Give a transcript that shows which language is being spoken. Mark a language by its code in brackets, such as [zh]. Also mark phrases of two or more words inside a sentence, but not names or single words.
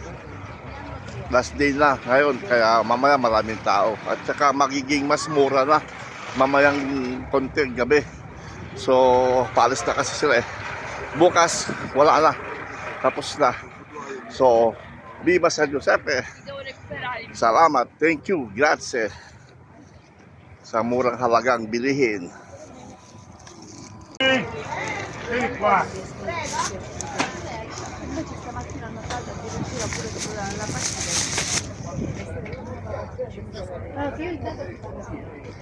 [tl] Last day na ngayon kaya mamaya maraming tao. At saka magiging mas mura na mamayang konti gabi. So paalis na kasi sila eh. Bukas wala na. Tapos na. So [it] Viva San Giuseppe. [tl] Salamat. [en] Thank you. [it] Grazie. [tl] Sa murang halagang bilihin. [it] Vieni qua. Stamattina hanno fatto addirittura pure sulla partita.